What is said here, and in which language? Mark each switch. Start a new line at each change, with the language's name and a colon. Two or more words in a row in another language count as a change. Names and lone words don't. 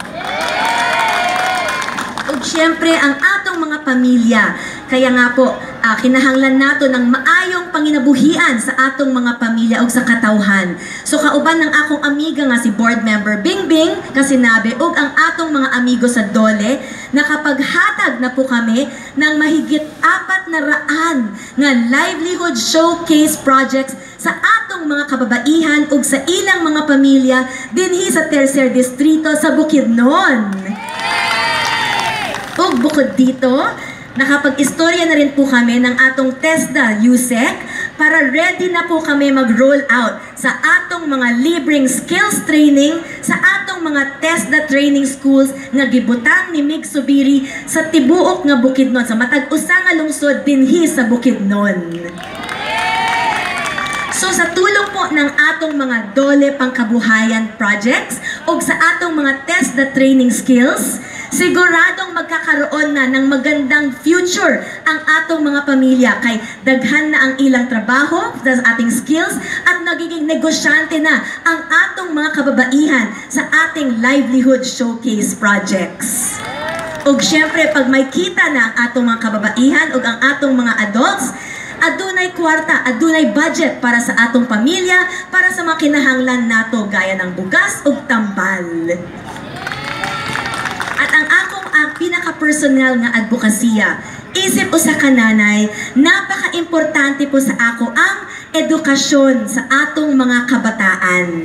Cebuano: O syempre, ang atong mga pamilya, kaya nga po, kinahanglan nato ng maayong panginabuhian sa atong mga pamilya o sa katawhan. So kauban ng akong amiga nga si board member Bingbing, kasinabi, og ang atong mga amigo sa Dole, nakapaghatag na po kami ng mahigit 400 nga
English: livelihood showcase projects
Cebuano: sa atong mga kababaihan ug sa ilang mga pamilya dinhi sa Tercer Distrito sa Bukidnon. Ug bukod dito, nakapag-istorya na rin po kami ng atong TESDA USEC para ready na po kami mag-roll out sa atong mga libreng
English: skills training
Cebuano: sa atong mga TESDA
English: training schools
Cebuano: nga gibutang ni Mig Zubiri sa tibuok nga Bukidnon, sa matag usa nga lungsod dinhi sa Bukidnon. So
Filipino: sa tulong po ng
Cebuano: atong mga Dole Pangkabuhayan projects o sa atong mga TESDA
English: training skills,
Filipino: siguradong magkakaroon na ng magandang future
Cebuano: ang atong mga pamilya kay daghan na ang ilang trabaho
Filipino: sa ating skills at nagiging negosyante na
Cebuano: ang atong mga kababaihan sa ating
English: livelihood showcase projects.
Cebuano: Ug syempre, pag may kita na ang atong mga kababaihan ug ang atong mga adults, adunay kwarta, adunay budget para sa atong pamilya, para sa mga kinahanglan nato
Filipino: gaya ng
Cebuano: bugas ug tambal. At ang akong pinaka-personal nga advokasya, isip o sa kananay, napaka-importante po sa ako ang edukasyon sa atong mga kabataan.